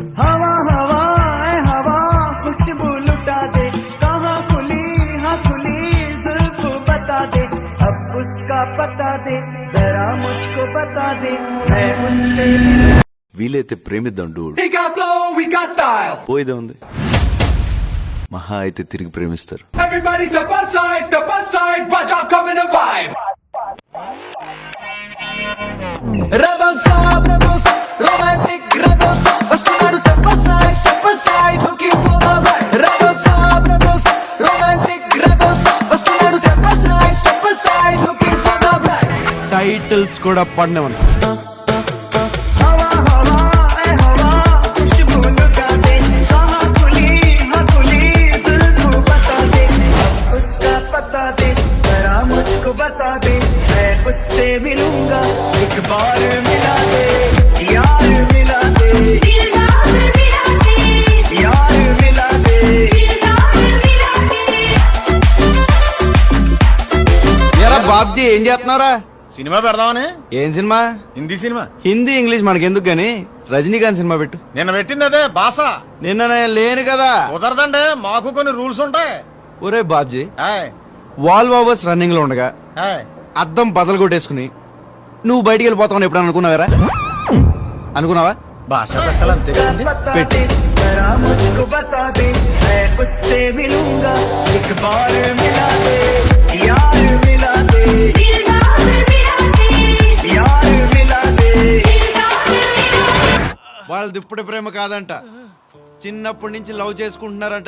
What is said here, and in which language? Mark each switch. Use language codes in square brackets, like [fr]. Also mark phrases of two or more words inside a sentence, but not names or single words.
[hi] हवा हवा हवा खुशबू लुटा दे, कहाँ खुली हाँ खुली जुल्फ बता दे, अब उसका पता दे, जरा मुझको बता दे, मैं उससे [te] వీలైతే ప్రేమిద్దాం డూడ్. పోయిదే ఉంది, మహా అయితే తిరిగి ప్రేమిస్తారు. [en] Rebels up, rebels up, romantic rebels up, వస్తున్నాడు step by side, looking for the right. Rebels up, romantic rebels up, వస్తున్నాడు step by side, looking for the right. [te] టైటిల్స్ కూడా పడినవన్. [hi] हवा हवा हवा खुशबू लुटा दे, कहाँ खुली हाँ खुली जुल्फ बता दे, उसका पता दे, जरा मुझको बता दे, मैं उससे मिलूंगा, एक बार मिला दे, यार मिला दे, यार मिला दे. [te] ఎరా బాబ్జీ, ఏం చేస్తున్నారా? సినిమా పెడదామని. ఏం సినిమా? హిందీ సినిమా. హిందీ ఇంగ్లీష్ మనకెందుకు గాని రజనీకాంత్ సినిమా పెట్టు. నిన్న పెట్టింది అదే భాష. నిన్న నేను లేను కదా. కుదరదండి, మాకు కొన్ని రూల్స్ ఉంటాయి. ఒరే బాబ్జీ, ఆయ్ [en] wall overs running [te] లో ఉండగా ఆయ్ అద్దం బదలు కొట్టేసుకుని నువ్వు బయటికి వెళ్ళిపోతావు ఎప్పుడన్నా అనుకున్నావారా? అనుకున్నావా? భాష పెట్టాలంతే కదండి. [hi] बता दे, जरा मुझको बता दे, मैं उससे मिलूंगा, एक बार मिला दे, यार मिला दे, यार मिला दे. [te] వాళ్ళది ఇప్పుడు ప్రేమ కాదంట, చిన్నప్పటి నుంచి లవ్ చేసుకుంటున్నారంట.